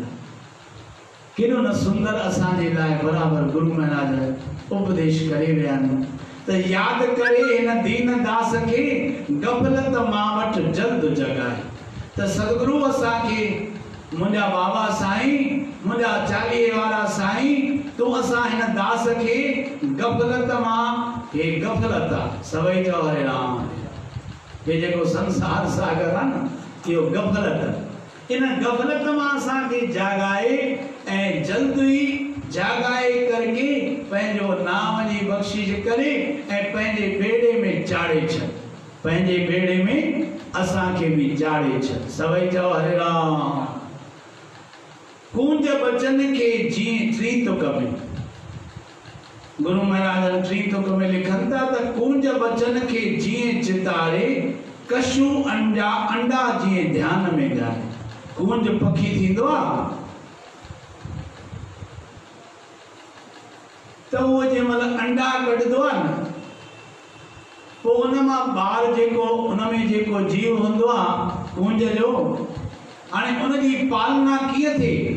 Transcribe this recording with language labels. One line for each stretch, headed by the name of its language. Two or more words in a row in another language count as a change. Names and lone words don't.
Sindhi: केॾो न सुंदर असांजे लाइ बराबरि गुरु महाराज उपदेश करे विया आहिनि त यादि करे हिन दीन दास खे गफ़लत मां वटि जल्द जगाए। त सतगुरु असांखे, मुंहिंजा बाबा साईं, मुंहिंजा चालीहे वारा साईं, तूं असां हिन दास खे गफ़लत मां, हे गफ़लत आहे, सभई चओ हरे राम। हे जेको संसार सागर आहे न, इहो गफ़लत, इन गफ़लत मां असांखे जाॻाए ऐं जल्द ई जाॻाए करके पंहिंजो नाम जी बख़्शिश करे ऐं पंहिंजे बेड़े में चाढ़े छॾ, पंहिंजे बेड़े में असांखे बि चाढ़े छॾ। सभई चओ हरे राम। कूंज बचन खे जीअं टी तुक में गुरु महाराज टी तुक में लिखनि था त कूंज बचन खे जीअं चितारे, कशू अंडा जीअं ध्यान में ॻाए। कूंज पखी थींदो आहे त उहो जंहिं महिल अंडा कढंदो आहे न, पोइ उन मां ॿार जेको उन में जेको जीव हूंदो आहे कूंज जो, हाणे उनजी पालना कीअं थिए?